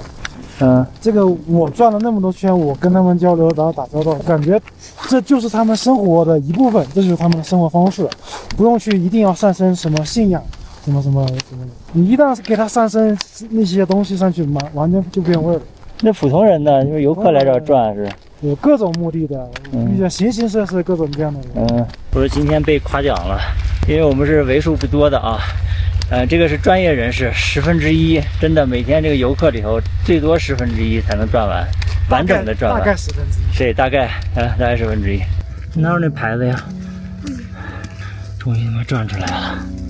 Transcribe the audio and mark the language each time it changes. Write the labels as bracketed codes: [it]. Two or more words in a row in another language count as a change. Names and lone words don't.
[zh] 這個我轉了那麼多圈，我跟他們交流，然後打交道，感覺這就是他們生活的一部分，這就是他們的生活方式，不用去一定要上升什麼信仰，什麼的。你一旦給他上升那些東西上去，完全就變味了。那普通人呢？就是遊客來這兒轉是？有各種目的的，形形色色各種各樣的人。不是今天被誇獎了，因為我們是為數不多的啊。這個是專業人士1/10，真的每天這個遊客裡頭最多1/10才能轉完，完整的轉完。大概1/10。對，大概1/10。哪有那牌子呀？終於他媽轉出來了！